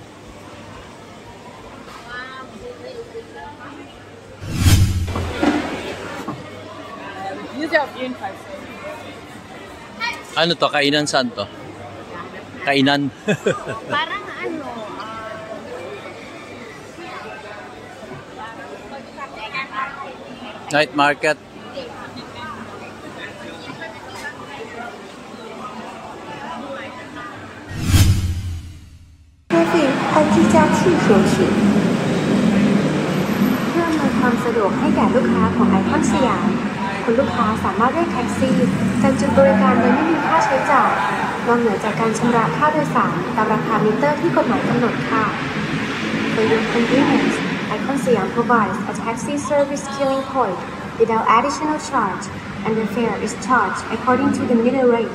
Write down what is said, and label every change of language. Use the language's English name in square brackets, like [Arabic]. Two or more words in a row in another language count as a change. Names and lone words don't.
[Filipino] Ano to? Kainan saan to? Kainan? Parang [English] Night market. [Thai] เพื่ออำนวยความสะดวกให้แก่ลูกค้าของไอคอนสยามคุณลูกค้าสามารถเรียกแท็กซี่ จากจุดบริการโดยไม่มีค่าใช้จ่ายนอกเหนือจากการชำระค่าโดยสารตามราคามิเตอร์ที่กฎหมายกำหนดค่ะ [English] For your convenience, Icon Siam provides a taxi service queuing point without additional charge, and the fare is charged according to the meter rate.